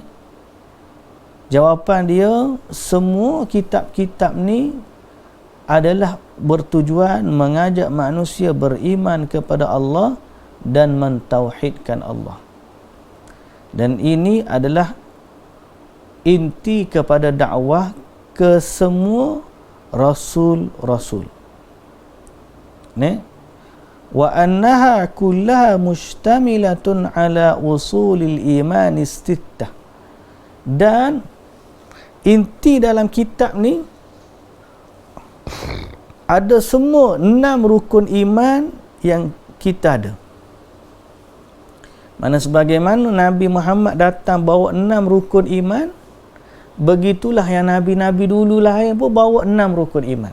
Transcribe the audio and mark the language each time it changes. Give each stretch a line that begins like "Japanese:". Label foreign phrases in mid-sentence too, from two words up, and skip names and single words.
Malay: Jawapan dia, semua kitab-kitab ni adalah bertujuan mengajak manusia beriman kepada Allah dan mentauhidkan Allah. Dan ini adalah inti kepada dakwah ke semua rasul-rasul.
Arabic: وأنها كلها مشتملة على أصول الإيمان الستة.
Malay: Dan inti dalam kitab ni ada semua 6 rukun iman yang kita ada. Mana sebagaimana Nabi Muhammad datang bawa 6 rukun iman, begitulah yang Nabi-Nabi dulu lain pun bawa 6 rukun iman.